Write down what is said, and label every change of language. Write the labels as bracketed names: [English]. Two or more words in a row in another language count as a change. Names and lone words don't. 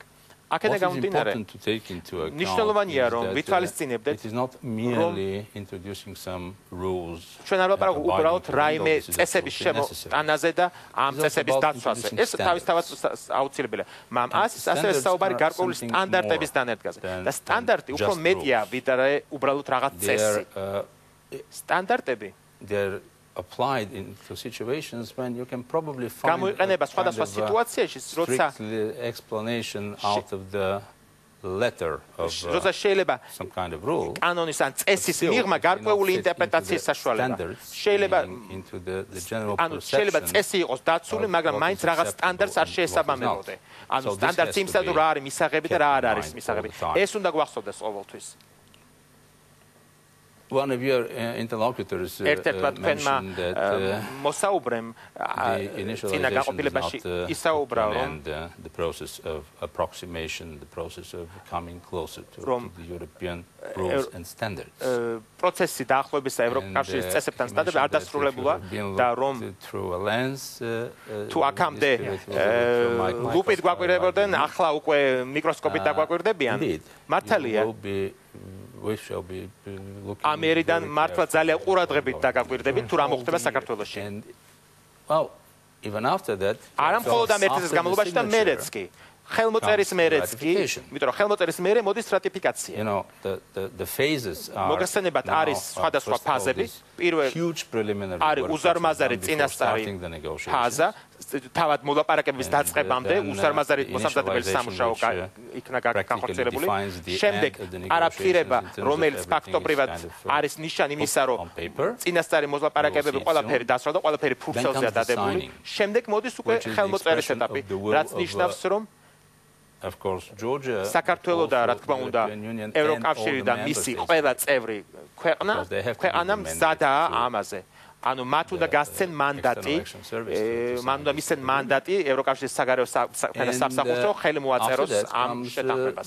[Georgian] აქედან გამომდინარე, მნიშვნელოვანია რომ ვითვალისწინებდეთ, რომ ჩვენ არ ვაპარაკობ უბრალოდ რაიმე წესების შემოტანაზე და ამ წესების დაცვაზე. ეს თავისთავად აუცილებელია. მაგრამ ასევე საუბარი გარკვეული სტანდარტების დანერგაზე. და სტანდარტი უფრო მეტია, ვიდრე უბრალოდ რაღაც წესი. სტანდარტები [English] applied into situations when you can probably find [Georgian] გამოიყენება სხვადასხვა სიტუაციაში, როცა [English] explanation out of the letter of some kind of rule [Georgian] კანონის ან წესის მიღმა გარკვეული ინტერპრეტაციის საშუალება. შეიძლება [English] into the general [Georgian] ანუ შეიძლება წესი იყოს დაცული, მაგრამ მაინც რაღაც სტანდარტს არ შეესაბამებოდე. ანუ სტანდარტს იმისა თუ რა არის მისაღები და რა არ არის მისაღები. ეს უნდა გვახსოვდეს ყოველთვის. [English] One of your interlocutors mentioned that the process of approximation, the process of coming closer to the European rules and standards. [Georgian] პროცესი დაახლოებისა ევროკავშირის წესებთან სტანდარტებთან არ დასრულებულა და რომ [English] through a lens [Georgian] თუ აქამდე ლუპით გვაკვირდებოდნენ, ახლა უკვე მიკროსკოპით დაგვაკვირდებიან. მართალია. [English] We shall be looking [Georgian] ამერიდან მართლა ძალიან ყურადღებით დაგაკვირდებით თუ რა მოხდება საქართველოში. [English] Well, even after that, [Georgian] არა მხოლოდ ამ ერთ წელს განმავლობაში და მერეც კი. ხელმოწერის მერეც კი, იმიტომ რომ ხელმოწერის მერე მოდის რატიფიკაცია. [English] You know, the phases are [Georgian] მოგხსენებათ არის სხვადასხვა ფაზები. პირველ [English] huge preliminary [Georgian] არის უზარმაზარი წინასწარი ფაზა, თავად მოლაპარაკებების დაწყებამდე უზარმაზარი მოსამზადებელი სამუშაო იქნა განხორციელებული. შემდეგ არაფირება, რომელიც ფაქტობრივად არის ნიშანი იმისა, რომ წინასწარი მოლაპარაკებები ყველაფერი დასრულდა და ყველაფერი ფურცელზეა დადებული. შემდეგ მოდის უკვე ხელმოწერის ეტაპი, რაც ნიშნავს, რომ [English] of course Georgia [Georgian] საქართველო და რა თქმა უნდა ევროკავშირი და მისი ყველა წევრი ქვეყანა მზადაა ამაზე. ანუ მათ უნდა გასცენ მანდატი, მან უნდა მისცენ მანდატი ევროკავშირის საგარეო სამსახურში ხელი მოაწეროს ამ შეთანხმებას.